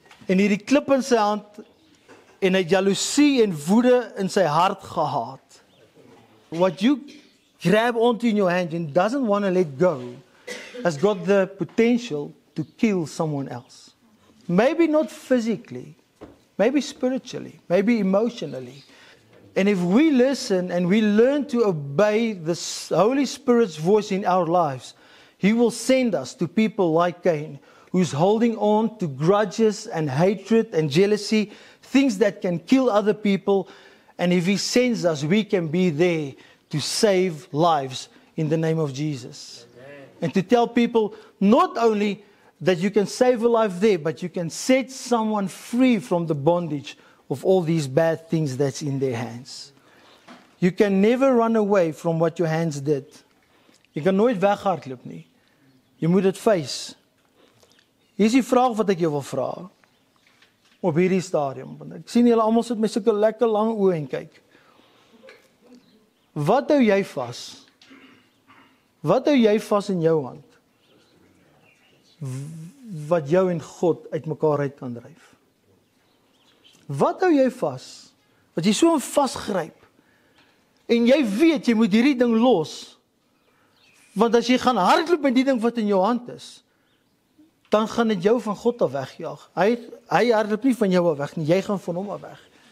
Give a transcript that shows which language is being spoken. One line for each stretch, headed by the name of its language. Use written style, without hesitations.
Afrikaans: En hierdie klip in sy hand en hy jaloesie en woede in sy hart gehad.
English: What you grab onto in your hand and doesn't want to let go has got the potential to kill someone else. Maybe not physically, maybe spiritually, maybe emotionally. And if we listen and we learn to obey the Holy Spirit's voice in our lives, He will send us to people like Cain, who's holding on to grudges and hatred and jealousy, things that can kill other people. And if He sends us, we can be there to save lives in the name of Jesus. Amen. And to tell people not only that you can save a life there, but you can set someone free from the bondage of all these bad things that's in their hands. You can never run away from what your hands did.
Afrikaans: Jy kan nooit weghardloop nie. Jy moet dit face. Hier is die vraag wat ek jou wil vra op hierdie stadium. Want ek sien julle almal sit met sulke lekker lang oë en kyk. Wat hou jy vas? Wat hou jy vas in jou hand? Wat jou en God uitmekaar uit kan dryf? Wat hou jy vas? Wat jy so vasgryp? En jy weet jy moet hierdie ding los. Want as jy gaan hardloop met die ding wat in jou hand is, dan gaan dit jou van God af wegjaag. Hy hardloop nie van jou af weg nie, jy gaan van hom af weg.